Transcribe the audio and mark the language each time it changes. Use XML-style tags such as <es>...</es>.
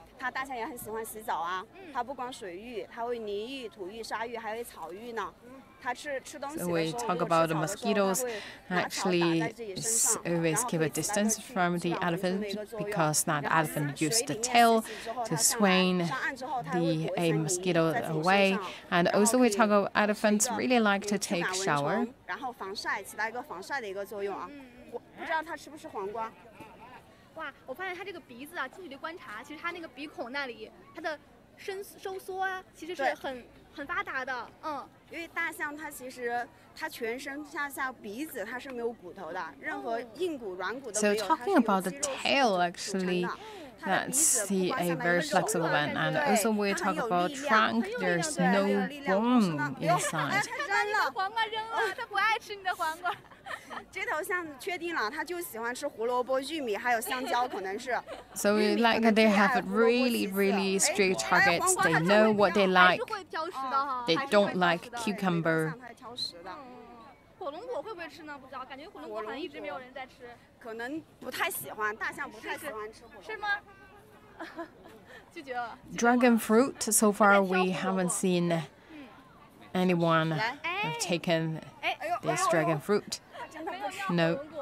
<zh>它大象也很喜欢洗澡啊，它不光水域，它会泥浴、土浴、沙浴，还有草浴呢。它吃东西的时候，</zh> <en>So we talk about the mosquitoes. Actually, always keep a distance from the elephant because that elephant used the tail to swing the mosquito away. And also we talk about elephants really like to take shower.</en> <zh>然后防晒，起到一个防晒的一个作用啊。我不知道它吃不吃黄瓜。哇，我发现它这个鼻子啊，近距离观察，其实它那个鼻孔那里，它的收缩啊，其实是很发达的。因为大象它其实它全身下鼻子它是没有骨头的，任何硬骨软骨都没有。</zh> <en>So talking about the tail, actually, that's a very flexible one. And also we talk about trunk. There's no bone inside.</en> <zh>黄瓜扔了，它不爱吃你的黄瓜。这头象确定了，它就喜欢吃胡萝卜、玉米，还有香蕉，可能是。</zh> <en>So like they have really strict targets. They know what they like. They don't like cucumber.</en> <zh>火龙果会不会吃呢？不知道，感觉火龙果好像一直没有人在吃。可能不太喜欢，大象不太喜欢吃火龙果。是吗？拒绝了。</zh> <en>Dragon fruit. So far we haven't seen anyone have taken this dragon fruit. No.</en>